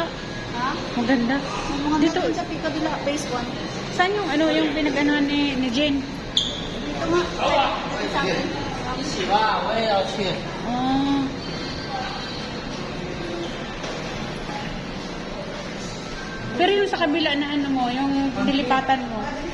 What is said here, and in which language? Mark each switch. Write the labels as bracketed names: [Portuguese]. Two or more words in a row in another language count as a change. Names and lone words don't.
[Filipino] Ha? Maganda. Dito Dito. sa Picadilla, phase 1. Saan yung ano yung pinag-anuhan ni Jane? Dito nga. Sa akin. [Chinese] 一起吧，我也要去。 [Filipino] Oh. Pero yung sa kabila na ano mo, yung nilipatan mo.